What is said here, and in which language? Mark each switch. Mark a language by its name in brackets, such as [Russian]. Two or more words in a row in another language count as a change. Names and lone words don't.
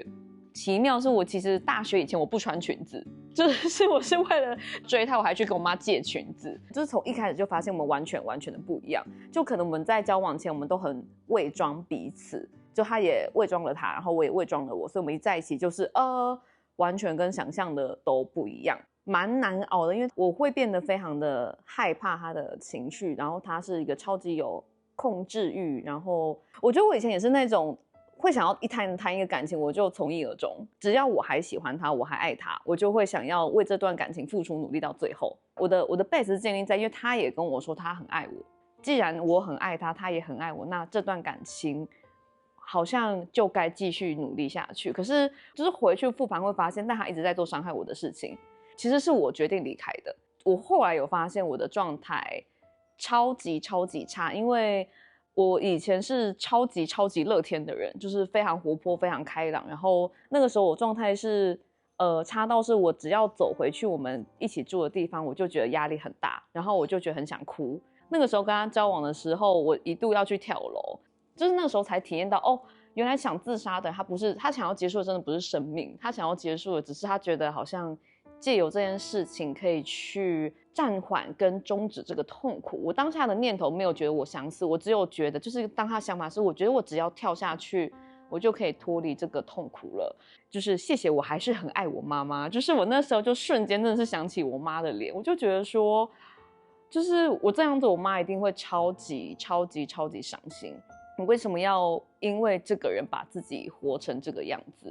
[Chinese] 奇妙是我其實大學以前我不穿裙子，就是我是為了追他，我還去跟我媽借裙子，就是從一開始就發現我們完全的不一樣，就可能我們在交往前我们都很偽裝彼此，就他也偽裝了他，然後我也偽裝了我，所以我們一在一起就是完全跟想象的都不一樣，蠻難熬的，因為我會變得非常的害怕他的情緒，然後他是一個超級有控制慾，然後我覺得我以前也是那種會想要一談一個感情我就從一而終，只要我還喜歡他，我還愛他，我就會想要為這段感情付出努力到最後。我的 base 是建立在，因為他也跟我說他很愛我，既然我很愛他，他也很愛我，那這段感情好像就該繼續努力下去。可是就是回去復盤會發現，但他一直在做傷害我的事情，其實是我決定離開的。我後來有發現我的狀態超級差，因為我以前是超級樂天的人，就是非常活潑非常開朗，然後那個時候我狀態是差到是我只要走回去我們一起住的地方，我就覺得壓力很大，然後我就覺得很想哭。那個時候跟他交往的時候，我一度要去跳樓，就是那個時候才體驗到原來想自殺的他不是，他想要結束的真的不是生命，他想要結束的只是他覺得好像借由這件事情可以去暫緩跟終止這個痛苦。我當下的念頭沒有覺得我想死，我只有覺得就是當他想法是我覺得我只要跳下去我就可以脫離這個痛苦了，就是謝謝我還是很愛我媽媽，就是我那時候就瞬間真的是想起我媽的臉，我就覺得說就是我這樣子我媽一定會超級傷心，你為什麼要因為這個人把自己活成這個樣子。